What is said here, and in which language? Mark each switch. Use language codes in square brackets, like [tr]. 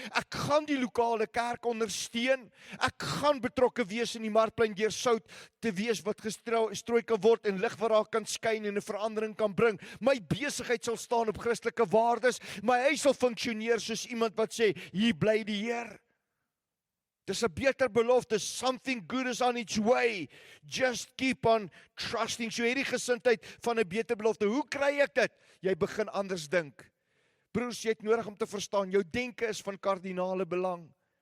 [af] Ek gaan die lokale kerk ondersteun. Ek gaan betrokke wees in die markplein deur sout te wees wat gestrooi kan word en lig wat daar kan skyn en 'n verandering kan bring. My besigheid sal staan op Christelike waardes. My huis sal funksioneer soos iemand wat sê, hier bly die Heer. Dis 'n beter belofte. [en] Something good is on its way. Just keep on trusting. [af] So hierdie gesindheid van 'n beter belofte. Hoe kry ek dit? Jy begin anders dink. Broers, jy het nodig om te verstaan, jou denke is van kardinale belang.